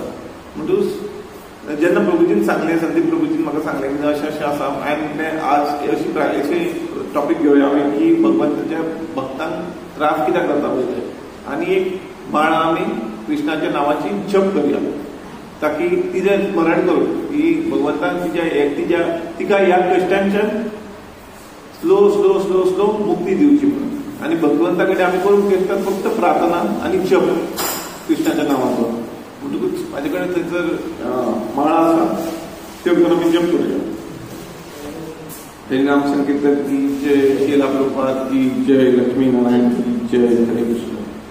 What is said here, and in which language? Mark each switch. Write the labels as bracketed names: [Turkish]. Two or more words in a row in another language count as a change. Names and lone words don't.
[Konkani] म्हणटूच जेन्ना प्रभुजीन सांगलें संदीप प्रभुजीन म्हाका सांगलें की अशें अशें आसा हांवें म्हणलें आज अशी टॉपीक घेवया आमी की भगवंताच्या भक्तांक त्रास कित्याक जाता पळय आनी एक माळ आमी कृष्णाच्या नांवाची जप करया ताकी तिजें स्मरण करून की भगवंतान तिका ह्या कश्टांच्यान [English] slow slow slow slow [Konkani] मुक्ती दिवची म्हणून. आनी भगवंता कडेन आमी करूंक शकता फक्त प्रार्थना आनी जप कृष्णाच्या नांवाचो. म्हणटकूच म्हाजे कडेन थंयसर माळा आसा त्यो करून आमी जप करूया. [Hindi] हरिनाम संकीर्तन की जय, श्रीला प्रभुपाद की जय, लक्ष्मी नारायण की जय, हरे कृष्ण.